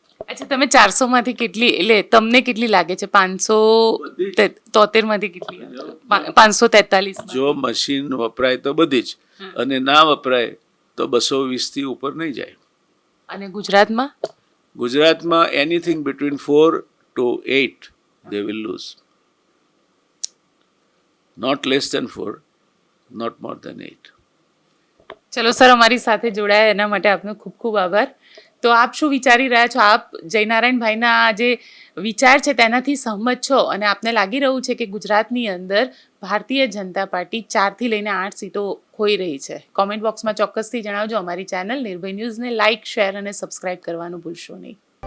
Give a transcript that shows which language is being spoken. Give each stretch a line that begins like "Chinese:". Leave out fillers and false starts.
Gujarati: અચ્છા, તમે 400 માંથી કેટલી, એટલે તમને કેટલી લાગે છે? 573 માંથી કેટલી? 543. જો મશીન વપરાય તો બધી જ, અને ના વપરાય તો 220 થી ઉપર નહીં જાય. અને ગુજરાતમાં?
English: ગુજરાતમાં anything between 4 to 8 they will lose. Not less than 4, not more than 8.
Gujarati: ચલો સર, અમારી સાથે જોડાયા એના માટે આપનો ખૂબ ખૂબ આભાર. તો આપ શું વિચારી રહ્યા છો? આપ જયનારાયણભાઈના આ જે વિચાર છે તેનાથી સહમત છો અને આપને લાગી રહ્યું છે કે ગુજરાતની અંદર ભારતીય જનતા પાર્ટી 4 થી લઈને 8 સીટો ખોઈ રહી છે? કોમેન્ટ બોક્સમાં ચોક્કસથી જણાવજો. અમારી ચેનલ નિર્ભય ન્યૂઝને લાઇક, શેર અને સબસ્ક્રાઇબ કરવાનું ભૂલશો નહીં.